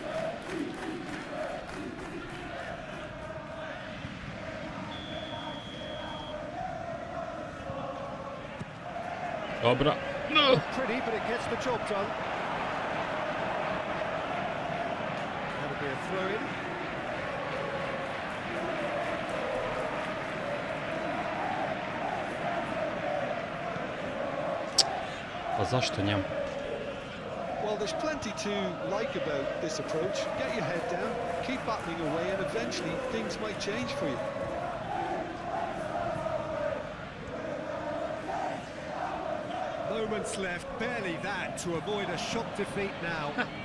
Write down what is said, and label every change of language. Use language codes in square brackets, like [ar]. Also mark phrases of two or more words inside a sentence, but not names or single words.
[sr] Dobra. [en] No. Pretty, but it gets the job done. That'll be a throw-in. [sr] Pa zašto njemu? [en] Well, there's plenty to like about this approach. Get your head down, keep battling away, and eventually things might change for you. seconds left, barely that to avoid a shock defeat now.